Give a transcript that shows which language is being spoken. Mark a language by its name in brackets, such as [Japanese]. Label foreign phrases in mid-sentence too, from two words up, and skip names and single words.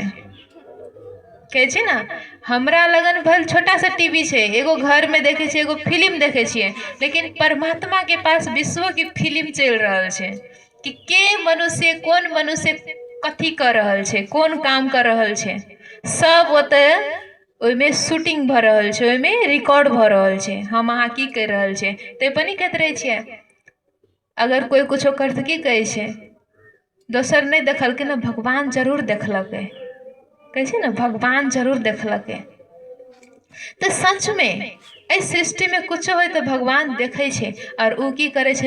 [Maithili] कहे छे ना हमरा लगन भल छोटा सा टीवी छे, एगो घर में देखे छे, एगो फिल्म देखे छिए, लेकिन परमात्मा के पास विश्व की फिल्म चल रहल छे कि के मनुष्य, कौन मनुष्य कथी कर रहल छे, कौन काम कर रहल छे, सब ओते ओइमे शूटिंग भ रहल छे, ओइमे रिकॉर्ड भ रहल छे, हम अहाँ की कर रहल छे। ते पनि कहत रहे छिए, अगर कोई कुछो कर त की कहे छे? दोसर नहीं देखलके ना, भगवान जरूर देखलके, कहे छे ना भगवान जरूर देखलके। तो सच में इस सृष्टि में कुछ हो तो भगवान देखे छे और उ की करे छे?